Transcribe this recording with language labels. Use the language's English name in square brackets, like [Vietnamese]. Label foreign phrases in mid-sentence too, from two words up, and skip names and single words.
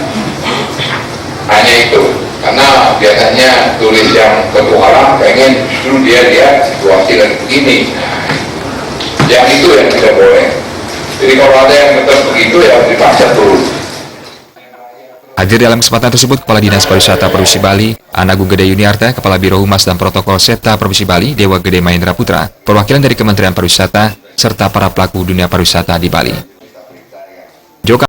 [Indonesian] Hanya itu, karena biasanya turis yang petualang pengen justru dia lihat situasi lagi begini. Yang itu yang tidak boleh. Jadi kalau ada yang tetap begitu ya dipaksa turun. Hadir dalam kesempatan tersebut, Kepala Dinas Pariwisata Provinsi Bali, Anagung Gede Yuniarta, Kepala Biro Humas dan Protokol Setda Provinsi Bali, Dewa Gede Mahendra Putra, perwakilan dari Kementerian Pariwisata, serta para pelaku dunia pariwisata di Bali.